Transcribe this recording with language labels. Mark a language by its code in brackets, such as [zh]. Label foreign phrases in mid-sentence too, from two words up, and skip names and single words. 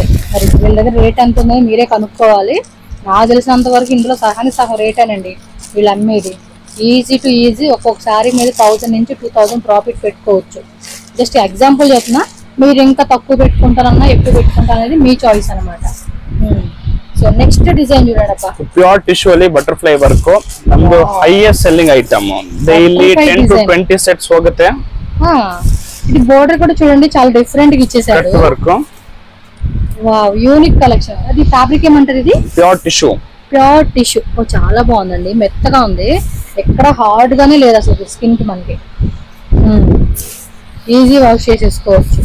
[te] మరి వీళ్ళ దగ్గర రేట్ ఎంత ఉందో మీరే కనుక్కోవాలి. నాకు తెలిసినంత వరకు ఇందులో సగం రేటేనండి వీళ్ళు అమ్మేది. [en] easy to easy [te] ఒక్కొక్కసారి మీరు 1000 నుంచి 2000 ప్రాఫిట్ పెట్టుకోవచ్చు. [en] just example [te] చెప్తున్నా, మీరు ఇంకా తక్కువ పెట్టుకుంటారన్నా ఎక్కువ పెట్టుకుంటారు అనేది మీ చాయిస్ అనమాట. [en] so next design ನೋಡೋಣಪ್ಪ. pure tissue ಅಲ್ಲಿ butterfly work ನಮ್ದು highest selling item. daily 10 to 20 sets [kn] ಹೋಗುತ್ತೆ. [te] ఇది బోర్డర్ కూడా చూడండి చాలా డిఫరెంట్ గా ఇచ్చేసాడు. కట్ వర్క్. వావ్, [en] unique collection. [te] అది ఫ్యాబ్రిక్ ఏమంటారు ఇది? [en] pure tissue. pure tissue. [te] ఓ చాలా బాగుందండి, మెత్తగా ఉంది, ఎక్కడ హార్డ్ గానే లేదు అసలు స్కిన్ కి. మనకి ఈజీ వాష్ చేసేసుకోవచ్చు.